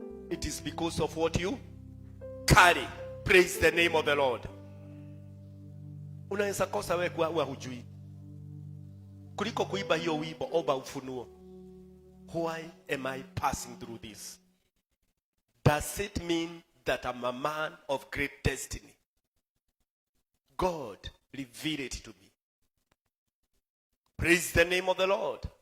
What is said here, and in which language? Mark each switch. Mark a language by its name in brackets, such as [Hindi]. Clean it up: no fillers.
[English] It is because of what you carry. Praise the name of the Lord. [Swahili] Unaweza kosa wewe kwa hujui. Kuliko kuiba hiyo wimbo, omba ufunuo. [English] Why am I passing through this? Does it mean that I'm a man of great destiny? God revealed it to me. Praise the name of the Lord.